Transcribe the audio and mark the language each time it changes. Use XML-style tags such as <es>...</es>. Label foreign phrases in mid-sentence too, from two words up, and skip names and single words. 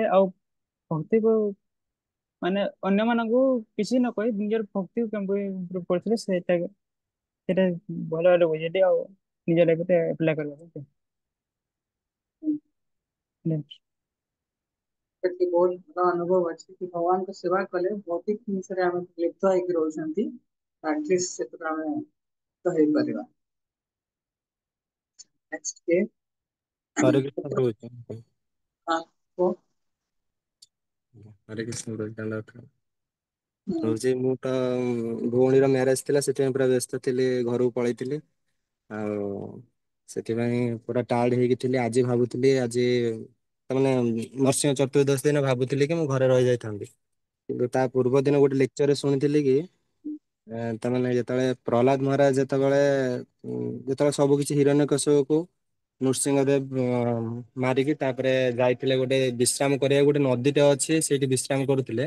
<or>ଆଉ ଭକ୍ତିକୁ ମାନେ ଅନ୍ୟମାନଙ୍କୁ କିଛି ନ କହି ନିଜର ଭକ୍ତି କେମିତି ଇମ୍ପ୍ରୁଭ କରିଥିଲେ, ସେଇଟା ଭଲ ଭାବରେ ବୁଝିଲି ଆଉ ନିଜ ଲାଇଫରେ ଆପ୍ଲାଏ କରିବାକୁ। ସେଠି ବହୁତ ଭଲ ଅନୁଭବ ଅଛି କି ଭଗବାନଙ୍କ ସେବା କଲେ ଭୌତିକ ଜିନିଷରେ ଆମେ ଲିପ୍ତ ହେଇକି ରହୁଛନ୍ତି, ଆଟଲିଷ୍ଟ ସେଥିରୁ ଆମେ ମୁକ୍ତ ହେଇପାରିବା।</or> <en>next day</en> <hi>हरे कृष्ण प्रभु जी।</hi> <or>ହଁ କୁହ।</or> <hi>हरे कृष्ण प्रभु</hi> <or>ଦଣ୍ଡବତ ରହୁଛି। ମୁଁ ତ ଭଉଣୀର ମ୍ୟାରେଜ ଥିଲା, ସେଥିପାଇଁ ପୁରା ବ୍ୟସ୍ତ ଥିଲି, ଘରକୁ ପଳେଇଥିଲି। ଆଉ ସେଥିପାଇଁ ପୁରା ଟାୟାର୍ଡ ହେଇକି ଥିଲି। ଆଜି ଭାବୁଥିଲି ଆଜି ତାମାନେ ନରସିଂହ ଚତୁର୍ଦ୍ଦଶୀ ଦିନ ଭାବୁଥିଲି କି ମୁଁ ଘରେ ରହିଯାଇଥାନ୍ତି, କିନ୍ତୁ ତା ପୂର୍ବ ଦିନ ଗୋଟେ ଲେକ୍ଚରରେ ଶୁଣିଥିଲି କି ତାମାନେ ଯେତେବେଳେ ପ୍ରହ୍ଲାଦ ମହାରାଜ ଯେତେବେଳେ ସବୁ କିଛି ହିରଣ୍ୟକଶ୍ୟପକୁ ନୃସିଂହଦେବ ମାରିକି ତାପରେ ଯାଇଥିଲେ ଗୋଟେ ବିଶ୍ରାମ କରିବାକୁ, ଗୋଟେ ନଦୀଟେ ଅଛି ସେଇଠି ବିଶ୍ରାମ କରୁଥିଲେ।</or>